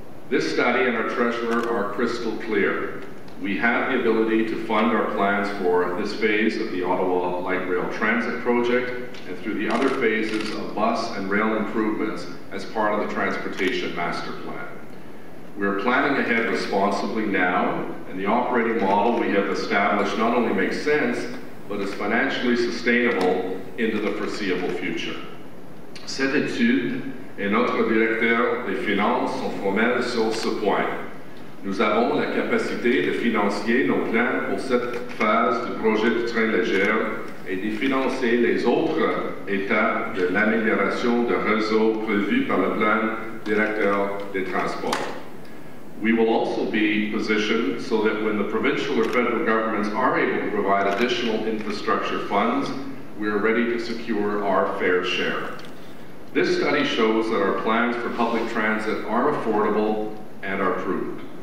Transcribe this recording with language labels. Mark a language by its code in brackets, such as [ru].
[en] This study and our treasurer are crystal clear. We have the ability to fund our plans for this phase of the Ottawa Light Rail Transit Project and through the other phases of bus and rail improvements as part of the Transportation Master Plan. We are planning ahead responsibly now, and the operating model we have established not only makes sense, but is financially sustainable into the foreseeable future. [fr] Cette étude et notre directeur des finances sont formels sur ce point. Nous avons la capacité de financer nos plans pour cette phase du projet de train léger et de financer les autres étapes de l'amélioration de réseau prévues par le plan directeur des transports. [en] We will also be positioned so that when the provincial or federal governments are able to provide additional infrastructure funds, we are ready to secure our fair share. This study shows that our plans for public transit are affordable and are prudent.